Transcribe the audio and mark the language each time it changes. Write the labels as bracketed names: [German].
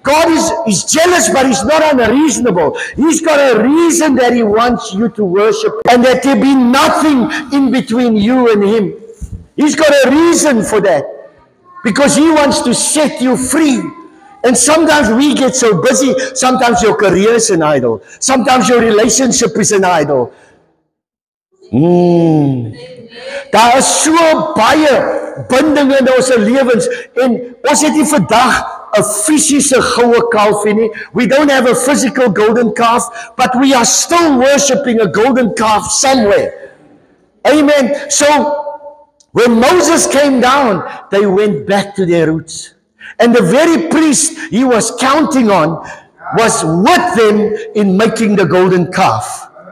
[English] God is jealous, but He's not unreasonable. He's got a reason that He wants you to worship, and that there be nothing in between you and Him. He's got a reason for that, because He wants to set you free. And sometimes we get so busy. Sometimes your career is an idol. Sometimes your relationship is an idol. [Afrikaans] Daar is so baie bindinge in ons lewens, en ons het nie vandag 'n fisiese goue kalf nie. [English] We don't have a physical golden calf, but we are still worshiping a golden calf somewhere. Amen. So when Moses came down, they went back to their roots. And the very priest he was counting on was with them in making the golden calf.